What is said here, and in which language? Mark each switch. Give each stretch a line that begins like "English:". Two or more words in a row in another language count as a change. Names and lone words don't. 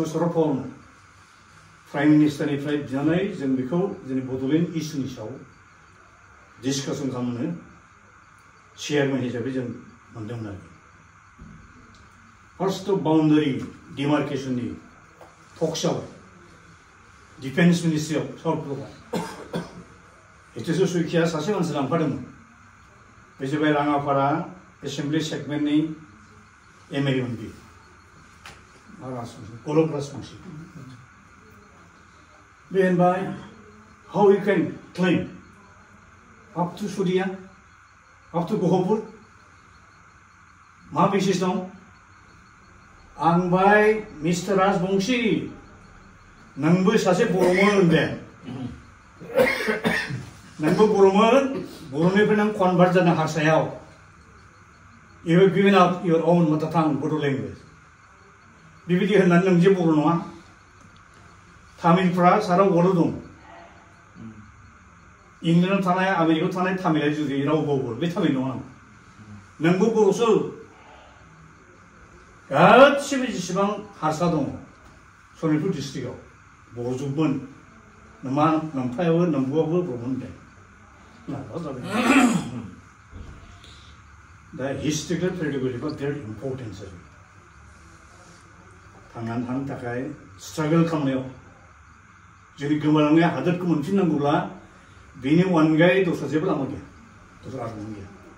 Bodo: शरद पावारमोन प्राइम मिनिस्टारनिफ्राय बिनानै जों बेखौ जोंनि बड'लेण्ड इस्युनि सायाव डिसकासन खालामनो चेयारमेन हिसाबै जों मोनदोंमोन आरोखि
English: first boundary demarcation-ni talks
Bodo: जाबाय डिफेन्स मिनिस्ट्रियाव साउथफोराव हितेश्वर शइकिया सासे मानसि लांफादोंमोन बे जाबाय राङापारा
English: assembly segment-ni
Bodo: एमएलए मोन बियो गलब राजबंशी बे होनबाय
English: how you can claim up to Surya, up to Gohapur
Bodo: मा बेसिस दं आं बाय मिस्टार राजबंशी नोंबो सासे बर'मोन दे नोंबो बर'मोन बर'निफ्राय नों कनभार्ट जानो हारसायाव
English: you have given up your own mother tongue Bodo language
Bodo: बेबायदि होननानै नों जे बर' नङा तामिलफ्रा सारा बर' दं इंलेण्डआव थानाय आमेरिकायाव थानाय तामिला जुदि राव बावो बे तामिल नङा नोंबो बर'सो गासिबो जेसेबां हारसा दङ सनितपुर डिस्ट्रिक्टआव बर'जोबमोन नमा नोमफायाबो नोंबुआबो बर'मोन दे दा
English: historical credibility-a
Bodo: बिराद इम्पर्टेन्ट आरो थांनानै थानो थाखाय स्ट्रागल खालामनायाव जोंनि गोमालांनाय हादोरखौ मोनफिननांगौब्ला बेनि अनगायै दस्रा जेबो लामा गैया दस्रा आरमान गैया